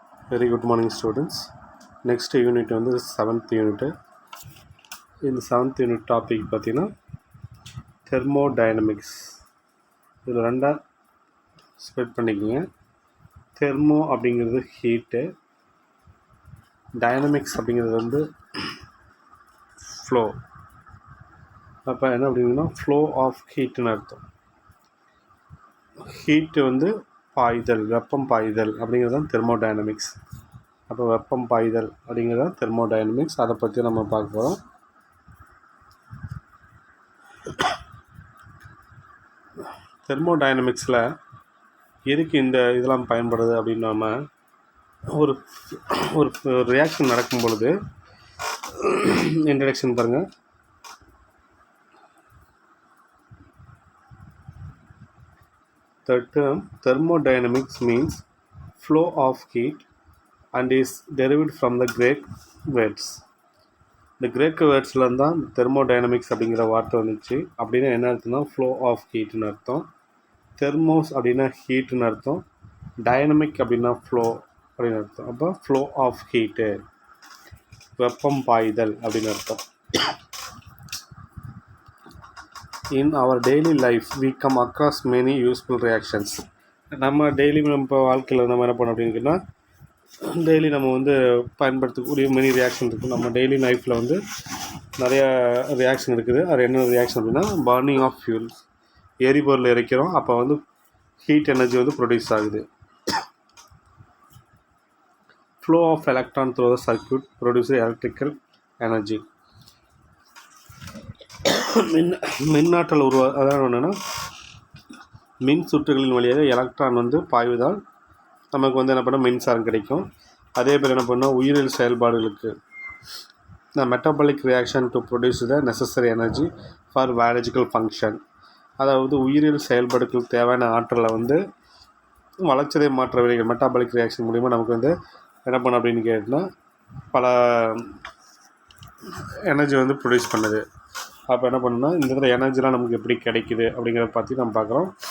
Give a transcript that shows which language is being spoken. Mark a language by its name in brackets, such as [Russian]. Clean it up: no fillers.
[English] Very good morning, students. Next unit [Tamil] வந்து [English] 7th unit. [Tamil] இந்த 7th unit topic பார்த்தீங்கன்னா thermodynamics. இதில் ரெண்டாக ஸ்ப்ளிட் பண்ணிக்கோங்க. தெர்மோ அப்படிங்கிறது ஹீட்டு, டைனமிக்ஸ் அப்படிங்கிறது வந்து ஃப்ளோ. அப்போ என்ன அப்படின்னா ஃப்ளோ ஆஃப் ஹீட்டுன்னு அர்த்தம். ஹீட்டு வந்து பாய்தல், வெப்பம் பாய்தல் அப்படிங்கிறது தான் தெர்மோடைனமிக்ஸ். அப்போ வெப்பம் பாய்தல் அப்படிங்கிறது தான் தெர்மோடைனமிக்ஸ். அதை பற்றி நம்ம பார்க்க போகிறோம். தெர்மோடைனமிக்ஸில் எதுக்கு இந்த இதெல்லாம் பயன்படுது அப்படின்னு நம்ம ஒரு ஒரு ரியாக்ஷன் நடக்கும் பொழுது இன்ட்ரடக்ஷன் பாருங்கள். [English] The term thermodynamics means flow of heat and is derived from the Greek words. [Tamil] இந்த கிரேக்க வேர்ட்ஸ்லேருந்து தான் தெர்மோடைனமிக்ஸ் அப்படிங்கிற வார்த்தை வந்துச்சு. அப்படின்னா என்ன அர்த்தம்னா ஃப்ளோ ஆஃப் ஹீட்னு அர்த்தம். தெர்மோஸ் அப்படின்னா ஹீட்டுன்னு அர்த்தம். டைனமிக் அப்படின்னா ஃப்ளோ அப்படின்னு அர்த்தம். அப்போ ஃப்ளோ ஆஃப் ஹீட்டு, வெப்பம் பாய்தல் அப்படின்னு அர்த்தம். [English] In our daily life we come across many useful reactions. [Tamil] நம்ம டெய்லி நம்ம வாழ்க்கையில் நம்ம என்ன பண்ணோம் அப்படின்னு கேட்டால், டெய்லி நம்ம வந்து பயன்படுத்தக்கூடிய மெனி ரியாக்ஷன் இருக்குது. நம்ம டெய்லி லைஃப்பில் வந்து நிறையா ரியாக்ஷன் இருக்குது. அது என்ன ரியாக்ஷன் அப்படின்னா [English] Burning of fuels. [Tamil] எரிபொருள் எரிக்கிறோம், அப்போ வந்து ஹீட் எனர்ஜி வந்து ப்ரொடியூஸ் ஆகுது. [English] Flow of electron through the circuit produce electrical energy. [Tamil] மின்னாற்றல் அதாவது என்னென்னா மின் சுற்றுகளின் வழியாக எலக்ட்ரான் வந்து பாய்வதால் நமக்கு வந்து என்ன பண்ணால் மின்சாரம் கிடைக்கும். அதே பேர் என்ன பண்ணால் உயிரியல் செயல்பாடுகளுக்கு [English] the metabolic reaction to produce the necessary energy for biological function. [Tamil] அதாவது உயிரியல் செயல்பாடுகளுக்கு தேவையான ஆற்றலை வந்து வளர்ச்சிதை மாற்ற வினைகள் மெட்டாபாலிக் ரியாக்ஷன் மூலிமா நமக்கு வந்து என்ன பண்ண அப்படின்னு கேட்டால் பல எனர்ஜி வந்து ப்ரொடியூஸ் பண்ணுது. அப்போ என்ன பண்ணணும்னா இந்த இடத்துல எனர்ஜிலாம் நமக்கு எப்படி கிடைக்குது அப்படிங்கிறத பற்றி நம்ம பார்க்குறோம்.